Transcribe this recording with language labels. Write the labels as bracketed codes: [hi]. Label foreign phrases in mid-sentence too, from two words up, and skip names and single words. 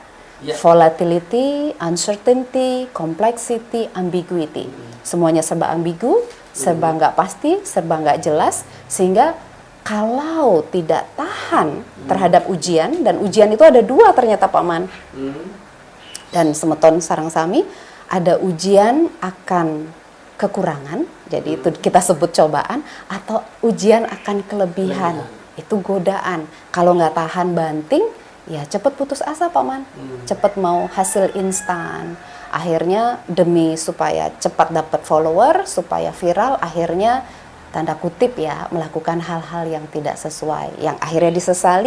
[en] Volatility, uncertainty, complexity, ambiguity. [id] Semuanya serba ambigu, serba nggak pasti, serba nggak jelas. Sehingga kalau tidak tahan terhadap ujian, dan ujian itu ada 2 ternyata Pak Man. [ban] Dan semeton sarang sami, [id] ada ujian akan kekurangan, jadi itu kita sebut cobaan, atau ujian akan kelebihan, itu godaan. Kalau nggak tahan banting, ya cepat putus asa Pak Man, cepat mau hasil instan. Akhirnya demi supaya cepat dapat follower, supaya viral, akhirnya tanda kutip ya melakukan hal-hal yang tidak sesuai, yang akhirnya disesali.